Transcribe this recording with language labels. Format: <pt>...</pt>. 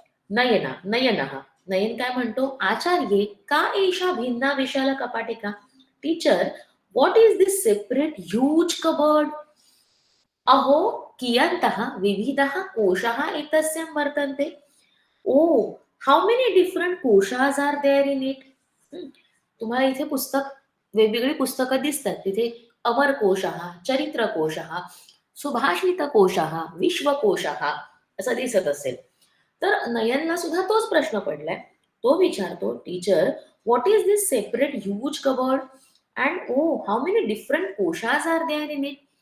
<sa>नयनः</sa> <mr>नयन काय म्हणतो,</mr> <sa>आचार्ये का एषा भिन्ना विशाल कपाटिका.</sa> <en>Teacher what is this separate huge cupboard.</en> <sa>अहो कियन्तः विविधः कोशाः एतस्यां वर्तन्ते.</sa> <en>Oh how many different कोशाज are there in it.</en> <mr>तुम्हाला इथे पुस्तक, वेगवेगळी पुस्तकं दिसतात. तिथे अमरकोशः, चरित्रकोशः, सुभाषितकोशः, विश्वकोशः असं दिसत असेल. तर नयनला सुद्धा तोच प्रश्न पडलाय. तो विचारतो,</mr> <en>Teacher what is this separate huge cupboard and oh how many different कोशाज are there in it.</en>